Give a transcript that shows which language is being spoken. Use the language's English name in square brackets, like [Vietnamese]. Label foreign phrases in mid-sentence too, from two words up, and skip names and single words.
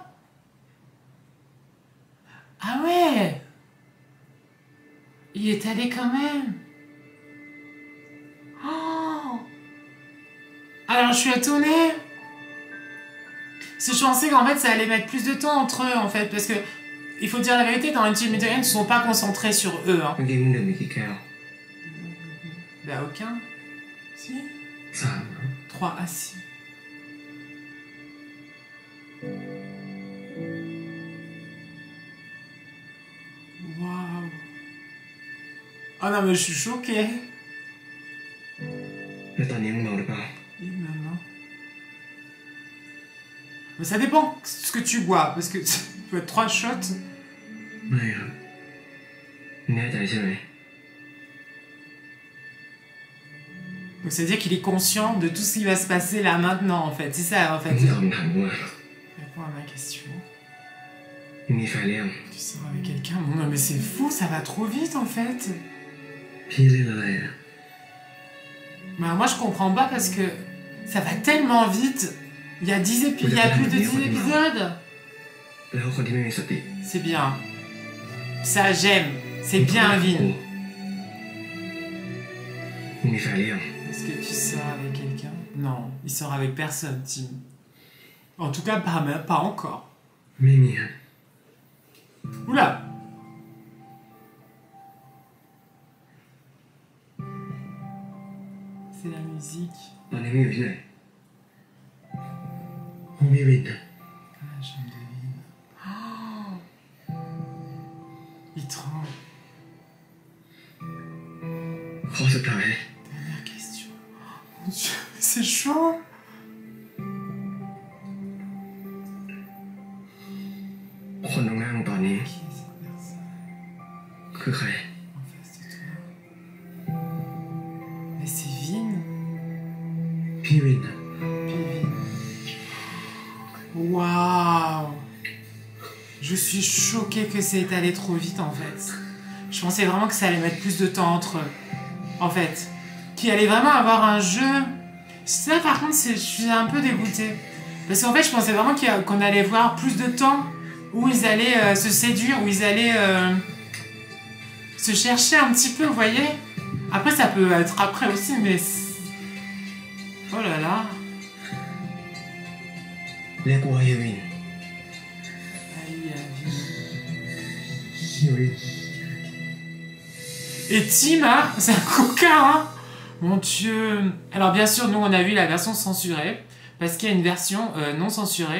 [French] Ah ouais. Il est allé quand même. Oh. Alors je suis étonnée. Parce que je pensais qu'en fait ça allait mettre plus de temps entre eux en fait. Parce que il faut dire la vérité, dans une team italienne, ils ne sont pas concentrés sur eux. Hein. [Thai] เมื่อกี้มึงดื่มไปกี่แก้ว [French] Bah aucun. Si. 3 3 à 6. Waouh. Oh non mais je suis choquée. [Thai] แล้วตอนนี้มึงเมาหรือเปล่า [French] Et maman. Mais ça dépend ce que tu bois, parce que tu peux être 3 shots. [Thai] ไม่ครับมึงแน่ใจใช่ไหม [French] Donc ça veut dire qu'il est conscient de tout ce qui va se passer là maintenant en fait. C'est ça en [Thai] มึ [French] fait. [Thai] งตอบคำถามกูมา [French] Réponds à ma question. [Thai] มึงมีแฟนหรือยัง [French] Tu sors avec quelqu'un? Bon, non mais c'est fou, ça va trop vite en fait. [Thai] พี่เล่นอะไรอ่ะ [French] Bah moi je comprends pas parce que ça va tellement vite. Il y a 10 épisodes, il y a plus de 10 épisodes. [Thai] แล้วคนที่ไม่มีสติ [French] C'est bien. Ça j'aime. C'est bien [Thai] กู [French] Vin. [Thai] มึงมีแฟนหรือยัง [French] Est-ce que tu sors avec quelqu'un? Non, il sort avec personne, Tim. En tout cas, pas encore. [Thai] ไม่มีครับ [French] Oula! C'est la musique. [Thai] ตอนนี้มึงอยู่ที่ไหนห้องพี่วินนะ [French] Ah, la chambre de Vin. Oh! Il tremble. [Thai] ข้อสุดท้าย [French] Dernière question. Mon Dieu, c'est chaud! [Thai] คนตรงหน้ามึงตอนนี้ [French] Qui est cette personne [Thai] คือใคร [French] en face de toi? Mais c'est Vin. [Thai] พี่วินนะ [French] Puis Vin. Waouh! Je suis choquée que c'est allé trop vite en fait. Je pensais vraiment que ça allait mettre plus de temps entre eux. En fait. Qu'il allait vraiment avoir un jeu. Ça par contre, je suis un peu dégoûtée. Parce qu'en fait, je pensais vraiment qu'on allait voir plus de temps où ils allaient se séduire, où ils allaient se chercher un petit peu, vous voyez? Après, ça peut être après aussi, mais... Oh là là. [Thai] เรียกกูว่าเฮวิน [French] Aïe, aïe. [Thai] เฮวิน [French] Et Tim, hein, c'est un coquin, hein. Mon Dieu. Alors bien sûr, nous on a vu la version censurée, parce qu'il y a une version non censurée.